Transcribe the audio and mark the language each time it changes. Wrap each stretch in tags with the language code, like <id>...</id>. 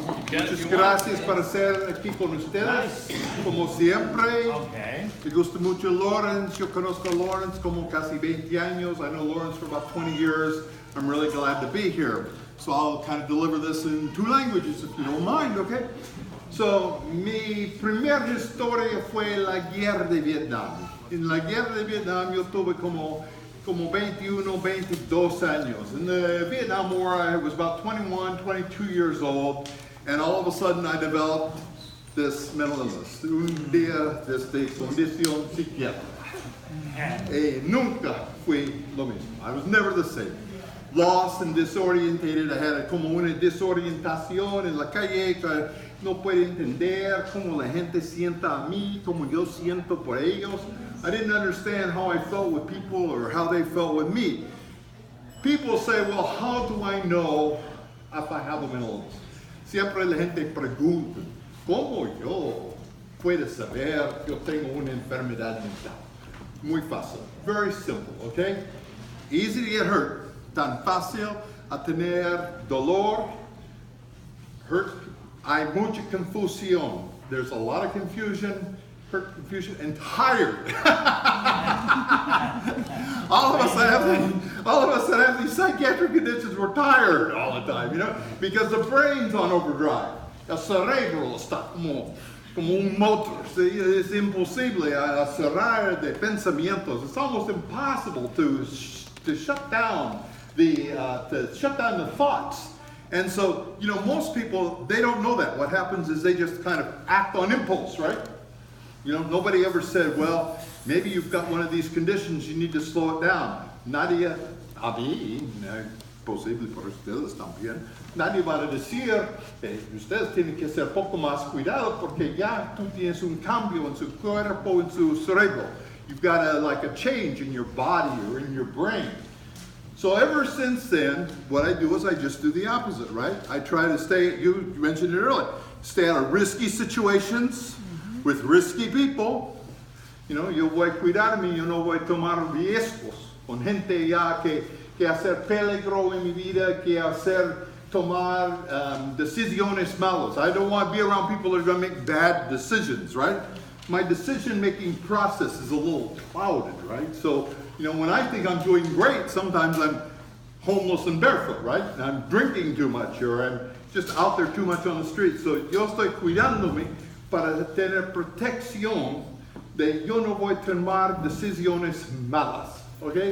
<es>Muchas gracias por estar aquí con ustedes, como siempre. Me gusta mucho Lawrence. Yo conozco a Lawrence como casi 20 años.</es> <en>I know Lawrence for about 20 years. I'm really glad to be here. So I'll kind of deliver this in 2 languages if you don't mind, okay?</en> <es>So, mi primera historia fue la guerra de Vietnam. En la guerra de Vietnam yo tuve como 21, 22 años.</es> <en>In the Vietnam War, I was about 21, 22 years old, and all of a sudden I developed this mental illness.</en> <es>Un día desde condición psiquiátrica. Nunca fui lo mismo.</es> <en>I was never the same. Lost and disorientated. I had</en> <es>como una desorientación en la calle que no puede entender cómo la gente sienta a mí, como yo siento por ellos.</es> <en>I didn't understand how I felt with people or how they felt with me. People say, well, how do I know if I have a mental illness?</en> <es>Siempre la gente pregunta, ¿cómo yo puedo saber que yo tengo una enfermedad mental? Muy fácil.</es> <en>Very simple, okay? Easy to get hurt.</en> <es>Tan fácil a tener dolor, hurt. Hay mucha confusión.</es> <en>There's a lot of confusion, hurt, confusion, and tired. all of us that have these psychiatric conditions, we're tired all the time, you know, because the brain's on overdrive.</en> <es>El cerebro está como un motor. ¿Sí? Es imposible cerrar de pensamientos.</es> <en>It's almost impossible to shut down the thoughts. And so, you know, most people, they don't know that. What happens is they just kind of act on impulse, right? You know, nobody ever said, well, maybe you've got one of these conditions, you need to slow it down.</en> <es>Nadie, a mí, posible por ustedes también, nadie va a decir, ustedes tienen que ser poco más cuidado porque ya tú tienes un cambio en su cuerpo, en su cerebro.</es> <en>You've got a change in your body or in your brain. So ever since then, what I do is I just do the opposite, right? I try to stay, you mentioned it earlier, stay out of risky situations with risky people.</en> <es>You know, yo voy a cuidarme, yo no voy a tomar riesgos con gente ya que hacer peligro en mi vida, que tomar decisiones malas.</es> <en>I don't want to be around people that are going to make bad decisions, right? My decision-making process is a little clouded, right? So, you know, when I think I'm doing great, sometimes I'm homeless and barefoot, right? And I'm drinking too much, or I'm just out there too much on the street.</en> <es>So yo estoy cuidándome para tener protección de yo no voy a tomar decisiones malas, okay?</es>